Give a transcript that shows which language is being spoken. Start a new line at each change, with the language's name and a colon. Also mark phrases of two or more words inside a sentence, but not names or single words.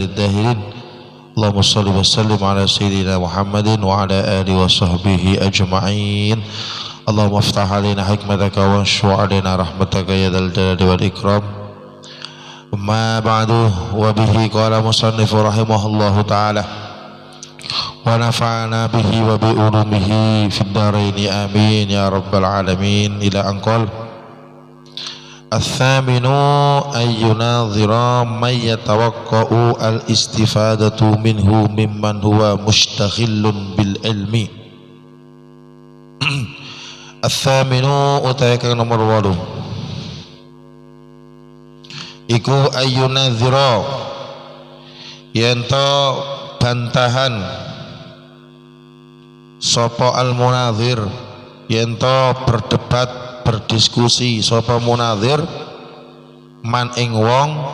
Arabic: الداهرين اللهم صل وسلم على سيدنا محمد وعلى آله وصحبه أجمعين اللهم افتح علينا حكمتك وانشر علينا رحمتك يا ذا الجلال والإكرام ما بعد وبه قال مصنف رحمه الله تعالى ونفعنا به وبعلومه في الدارين آمين يا رب العالمين إلى أن قال الثامن أن يناظر من يتوقع الاستفادة منه ممن هو مشتغل بالعلم الثامن
Javanese: utawi kang nomor 8 iku ayunadzira yento bantahan sapa al-munadzir yento
Indonesian: berdebat berdiskusi
Javanese: sapa munadzir man ing wong